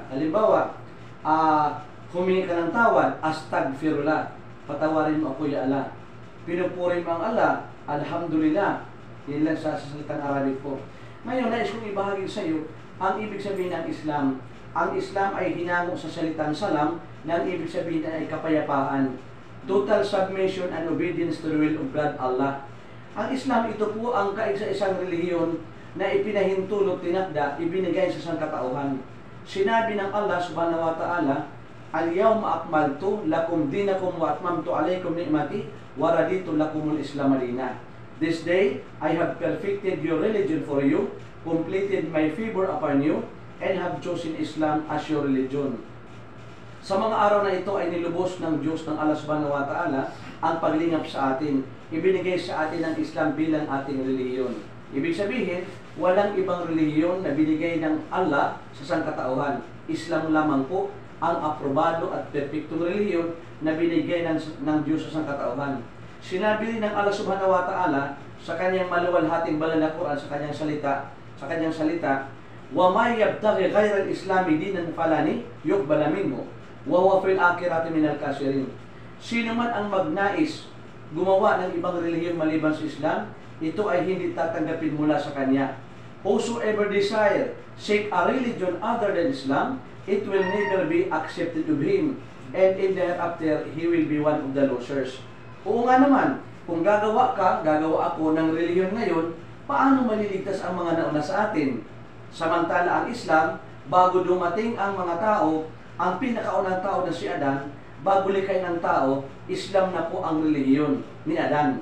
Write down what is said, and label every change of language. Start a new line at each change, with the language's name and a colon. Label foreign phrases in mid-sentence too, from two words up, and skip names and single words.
Filipino: Halimbawa, humingi ka ng tawad, astagfirullah. Patawarin mo ako,
Arabic: يا الله.
Filipino: Pinupuri mo ang Allah, alhamdulillah. Yan lang sa salitang Arabic po. Ngayon, nais kong ibahagi sa iyo ang ibig sabihin ng Islam. Ang Islam ay hinango sa salitang salam na ang ibig sabihin ay kapayapaan.
English: Total submission and obedience to the will of God, Allah.
Filipino: Ang Islam, ito po ang kaisa-isang relihiyon na ipinahintulot, tinakda, ibinigay sa sangkatauhan. Sinabi ng Allah
Arabic: سبحانه وتعالى, اليوم أكملت لكم دينكم وأتممت عليكم نعمتي ورضيت لكم الإسلام دينا.
English: This day, I have perfected your religion for you, completed my favor upon you, and have chosen Islam as your religion.
Filipino: Sa mga araw na ito ay nilubos ng Diyos ng Allah
Arabic: سبحانه وتعالى
Filipino: ang paglingap sa atin. Ibinigay sa atin ang Islam bilang ating relihiyon. Ibig sabihin, walang ibang relihiyon na binigay ng Allah sa sangkatauhan. Islam lamang po ang aprobado at perfectong relihiyon na binigay ng Diyos sa sangkatauhan. Sinabi rin ng Allah
Arabic: سبحانه وتعالى
Filipino: sa kanyang maluwalhating banal na Quran, sa kanyang salita,
Arabic: ومن يبتغ غير الإسلام دينا فلن يقبل منه وهو في الآخرة من الخاسرين.
Filipino: Sino man ang magnais gumawa ng ibang relihiyon maliban sa Islam, ito ay hindi tatanggapin mula sa kanya.
English: Whosoever desire seek a religion other than Islam, it will never be accepted of him, and in thereafter he will be one of the losers.
Filipino: Oo nga naman, kung gagawa ako ng relihiyon ngayon, paano maliligtas ang mga nauna sa atin? Samantala ang Islam, bago dumating ang mga tao, ang pinakaunang tao na si Adan, bago likhain ng tao, Islam na po ang relihiyon ni Adan.